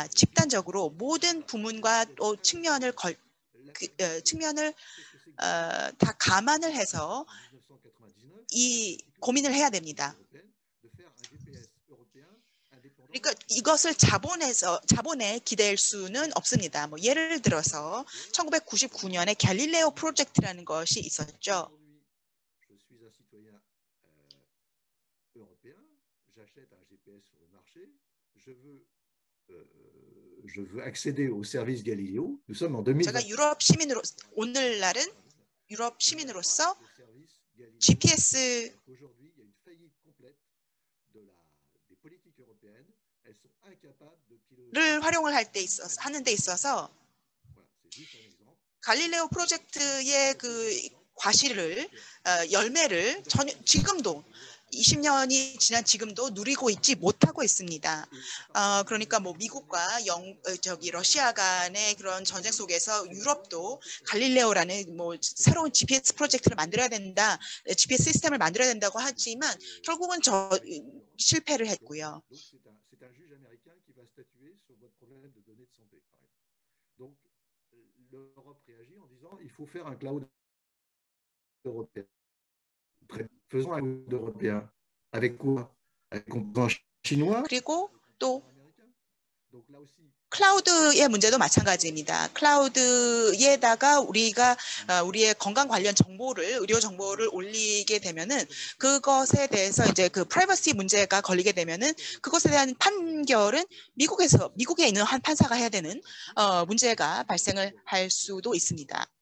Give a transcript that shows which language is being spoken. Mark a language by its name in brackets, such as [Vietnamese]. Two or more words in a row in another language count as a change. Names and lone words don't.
[Korean] 집단적으로 모든 부문과 또 측면을 다 감안을 해서 이 고민을 해야 됩니다. 그러니까 이것을 자본에 기댈 수는 없습니다. 예를 들어서 1999년에 갈릴레오 프로젝트라는 것이 있었죠. [French] Je veux accéder au service Galileo. Nous sommes en 2000. [Korean] 제가 오늘날은 유럽 시민으로서 GPS 를 활용을 하는 데 있어서 갈릴레오 프로젝트의 과실을 열매를 지금도 20년이 지난 지금도 누리고 있지 못하고 있습니다. 그러니까 미국과 러시아 간의 그런 전쟁 속에서 유럽도 갈릴레오라는 새로운 GPS 프로젝트를 만들어야 된다, GPS 시스템을 만들어야 된다고 하지만 결국은 실패를 했고요. [French] L'Europe réagit en disant il faut faire un cloud européen. Faisons un cloud européen. Avec quoi? Avec un composant chinois? [Korean] 그리고 또 클라우드의 문제도 마찬가지입니다. 클라우드에다가 우리가 우리의 건강 관련 정보를, 의료 정보를 올리게 되면은 그것에 대해서 이제 그 프라이버시 문제가 걸리게 되면은 그것에 대한 판결은 미국에 있는 한 판사가 해야 되는 문제가 발생을 할 수도 있습니다.